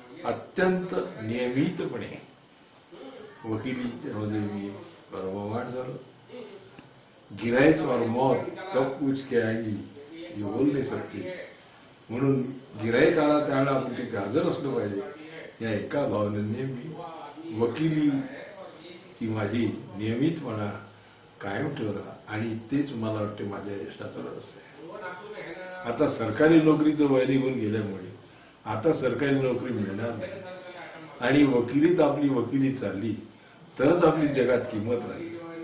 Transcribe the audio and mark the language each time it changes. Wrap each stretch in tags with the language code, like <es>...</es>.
<mr>अत्यंत नियमितपणे वकिलीमध्ये मी कर्मवान झालो.</mr> <hi>गिराईक और मौत कब पूछ के आएगी ये बोल नाही सकते.</hi> <mr>म्हणून गिराईक आला त्यावेळेला आपण तिथे हजर असलो पाहिजे, या एका भावनेने मी वकिली ही माझी नियमितपणा कायम ठेवला आणि तेच मला वाटते माझ्या यशाचं रहस्य आहे. आता सरकारी नोकरीचं वय निघून गेल्यामुळे आता सरकारी नोकरी मिळणार नाही आणि वकिलीत आपली वकिली चालली तरच आपली जगात किंमत राहील.</mr>